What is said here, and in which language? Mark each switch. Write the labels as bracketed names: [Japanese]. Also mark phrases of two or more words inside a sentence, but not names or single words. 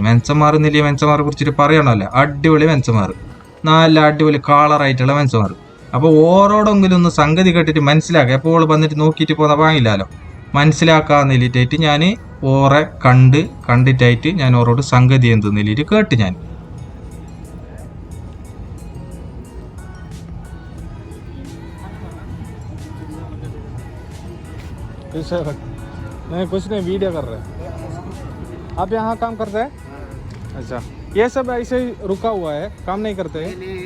[Malayalam] മെൻസന്മാരെ കുറിച്ചിട്ട് പറയണമല്ലോ, അടിപൊളി മെൻസന്മാർ, നല്ല അടിപൊളി കളറായിട്ടുള്ള മെൻസന്മാർ. അപ്പോൾ ഓരോടെങ്കിലും ഒന്ന് സംഗതി കേട്ടിട്ട് മനസ്സിലാക്കുക. എപ്പോൾ വന്നിട്ട് നോക്കിയിട്ട് പോകുന്ന വാങ്ങില്ലല്ലോ. മനസ്സിലാക്കാൻ വേണ്ടിയിട്ടായിട്ട് ഞാൻ ഓറെ കണ്ടിട്ടായിട്ട് ഞാൻ ഓരോട് സംഗതി എന്തെന്നില്ലിട്ട് കേട്ട് ഞാൻ. [Hindi] नहीं कुछ नहीं, वीडियो कर रहे हैं. आप यहाँ काम करते हैं? अच्छा, ये सब ऐसे ही रुका हुआ है, काम नहीं करते हैं?